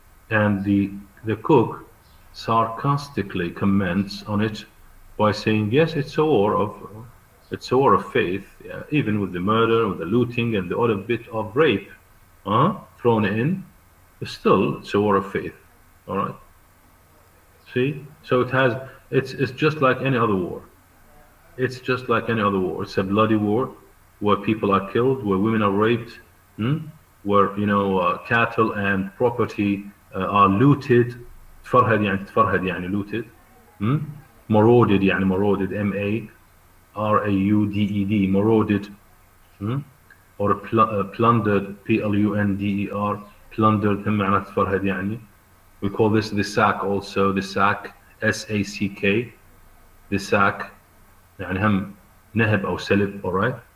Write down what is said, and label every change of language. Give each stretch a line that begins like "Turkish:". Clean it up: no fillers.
English: And the cook sarcastically comments on it by saying, yes, it's a war of faith, yeah, even with the murder, with the looting, and the other bit of rape thrown in, still it's a war of faith. All right. See, so it's just like any other war. It's just like any other war. It's a bloody war where people are killed, where women are raped, where cattle and property are looted.
Arabic: تفرهد يعني
English: looted. Marauded يعني marauded, MARAUDED, marauded, or plundered, PLUNDER, plundered
Arabic: هم معناته تفرهد يعني.
English: We call this the sack also, the sack, SACK, the sack,
Arabic: يعني هم نهب أو سلب,
English: all right?